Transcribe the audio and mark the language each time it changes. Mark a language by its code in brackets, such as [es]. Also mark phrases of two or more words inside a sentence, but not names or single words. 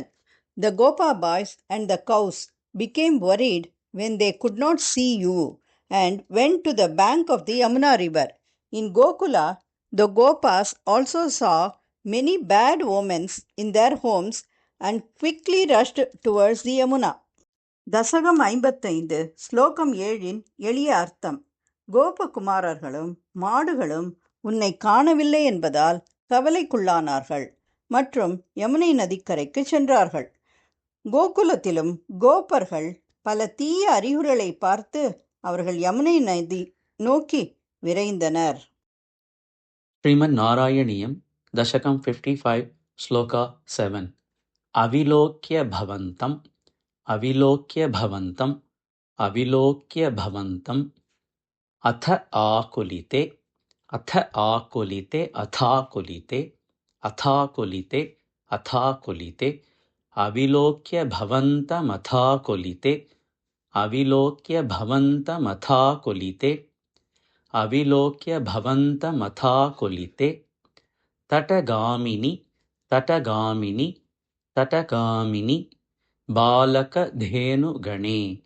[en] The Gopa boys and the cows became worried when they could not see you and went to the bank of the Yamuna river. In Gokula, the Gopas also saw many bad omens in their homes and quickly rushed towards the Yamuna. [ta] தசகம் 55 ஸ்லோகம் 7 எளிய அர்த்தம். கோபகுமாரர்களும் மாடுகளும் உன்னை காணவில்லை என்பதால் கவலைக்குள்ளானார்கள் மற்றும் யமுனை நதிக்கரைக்கு சென்றார்கள். கோகுலத்திலும் கோபர்கள் பல தீய அறிகுறிகளை பார்த்து அவர்கள் யமுனை நதி நோக்கி விரைந்தனர். [sa] श्रीमन् नारायणीयम् दशकं 55 श्लोका 7 अविलोक्य भवन्तम् अथ आकुलिते अविलोक्य भवन्तमथाकुलिते तटगामिनि बालकधेनुगणे